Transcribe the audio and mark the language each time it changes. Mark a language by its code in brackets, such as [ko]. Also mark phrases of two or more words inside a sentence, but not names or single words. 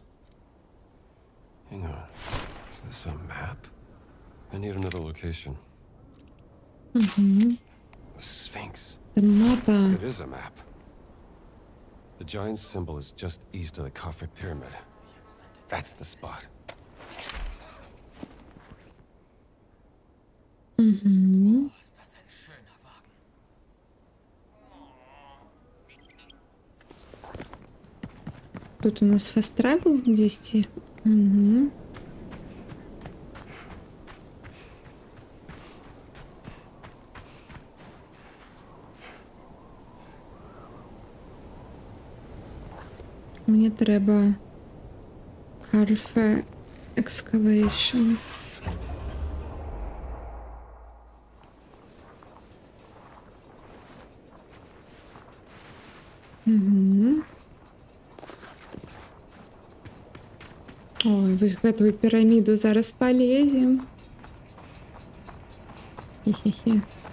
[en] Hang on. Is this a map? I need another location. The Sphinx. The map. It is a map. The giant symbol is just east of the Khafre pyramid. That's the spot. [ru] Тут у нас [en] fast travel [ru] десяти. [be] Мне треба Khafre excavation. Ой, вось гэтую піраміду зараз полезем. Хе-хе-хе.